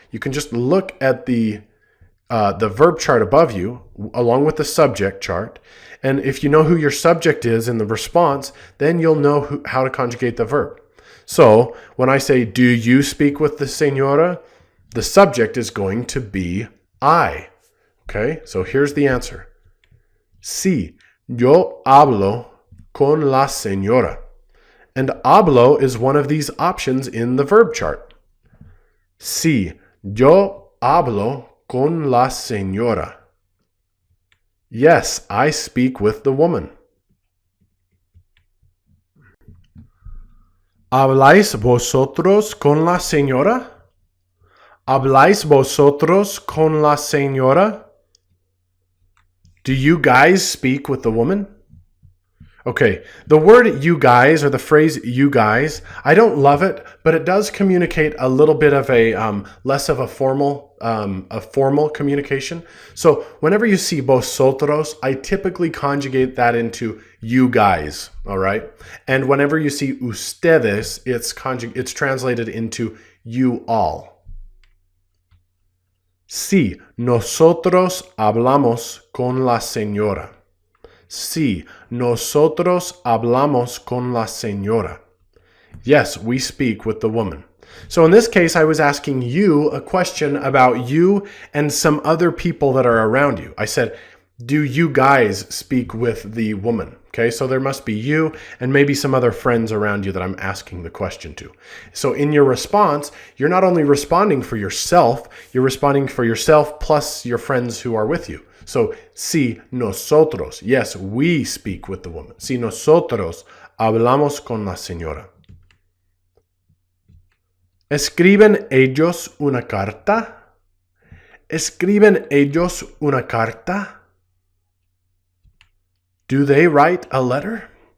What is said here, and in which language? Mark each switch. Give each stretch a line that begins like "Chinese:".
English: You can just look at the verb chart above you, along with the subject chart. And if you know who your subject is in the response, then you'll know how to conjugate the verb. So when I say, do you speak with the señora? The subject is going to be I. Okay, so here's the answer.
Spanish: Sí, yo hablo con la señora.
English: And hablo is one of these options in the verb chart.
Spanish: Sí, yo hablo con la señora.
English: Yes, I speak with the woman.
Spanish: ¿Habláis vosotros con la señora? ¿Habláis vosotros con la señora?
English: Do you guys speak with the woman? Okay, the word you guys or the phrase you guys, I don't love it, but it does communicate a little bit of a less of a formal communication. So whenever you see vosotros, I typically conjugate that into you guys, all right? And whenever you see ustedes, it's translated into you all.
Spanish: Sí, nosotros hablamos con la señora. Sí, nosotros hablamos con la señora.
English: Yes, we speak with the woman. So in this case, I was asking you a question about you and some other people that are around you. I said, do you guys speak with the woman? Okay, so there must be you and maybe some other friends around you that I'm asking the question to. So in your response, you're not only responding for yourself, you're responding for yourself plus your friends who are with you. So,
Spanish: si nosotros,
English: yes, we speak with the woman.
Spanish: Si nosotros hablamos con la señora. ¿Escriben ellos una carta? ¿Escriben ellos una carta?
English: Do they write a letter?